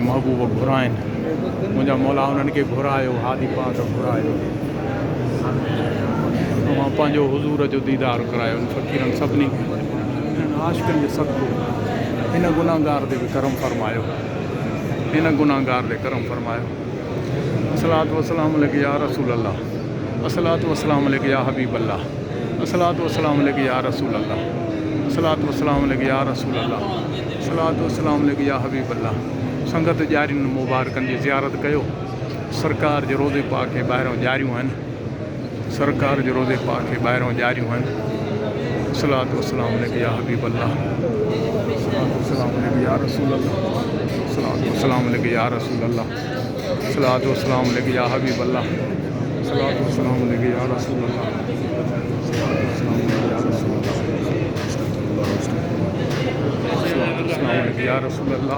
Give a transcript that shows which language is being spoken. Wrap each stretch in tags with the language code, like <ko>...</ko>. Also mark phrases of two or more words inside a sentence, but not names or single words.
<sd>महबूब घुराइनि, मुंहिंजा मौला उन्हनि खे घुरायो, हादी पाक घुरायो। तव्हां पंहिंजो हुज़ूर जो दीदार करायो फ़क़ीरनि सभिनी खे। आशिक़नि जे सदक़े हिन गुनाहगार ते बि करम फरमायो, हिन गुनाहगार ते करम फरमायो।</sd> <ar>الصلاة والسلام عليك يا رسول الله. الصلاة والسلام عليك يا حبيب الله. الصلاة والسلام عليك يا رسول الله. الصلاة والسلام عليك يا رسول الله. الصلاة والسلام عليك يا حبيب الله.</ar> <sd>संगत ॼारियुनि मुबारकनि जी ज़ियारत कयो। सरकार जे रोज़े पाक खे ॿाहिरों ॼारियूं आहिनि। सरकार जे रोज़े पाक खे ॿाहिरों ॼारियूं आहिनि।</sd> <ar>صلاة والسلام عليك يا حبيب الله. صلاة والسلام عليك يا رسول الله. صلاة والسلام عليك يا رسول الله. صلاة والسلام عليك يا حبيب الله. صلاة والسلام عليك يا رسول الله. صلاة والسلام عليك يا رسول الله. صلاة والسلام عليك يا رسول الله.</ar>